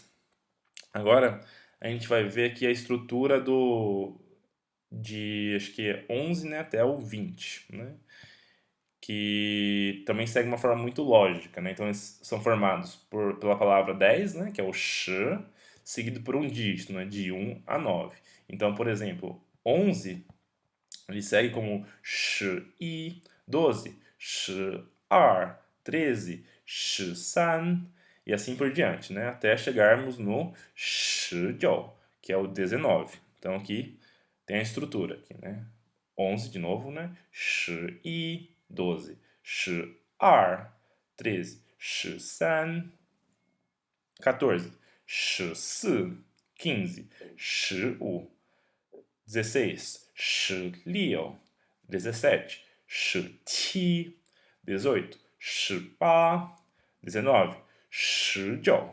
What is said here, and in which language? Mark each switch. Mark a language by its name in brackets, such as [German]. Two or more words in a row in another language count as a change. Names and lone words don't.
[Portuguese] Agora a gente vai ver aqui a estrutura de acho que é 11, né, até o 20, né? Que também segue uma forma muito lógica, né? Então eles são formados pela palavra 10, né, que é o shi, seguido por um dígito, né, de 1 a 9. Então, por exemplo, 11 ele segue como [Chinese] 十一, [Portuguese] 12, [Chinese] 十二, [Portuguese] 13, [Chinese] 十三, [Portuguese] e assim por diante, né? [Chinese] Até chegarmos no 十九, que é o 19. [Portuguese] Então aqui tem a estrutura aqui, né? 11 de novo, né? [Chinese] 十一, [Portuguese] 12, [Chinese] 十二, [Portuguese] 13, [Chinese] 十三, [Portuguese] 14, [Chinese] 十四, [Portuguese] 15, [Chinese] 十五, [Portuguese] 16, 16, 17, 17, 18, 18, 19, 19.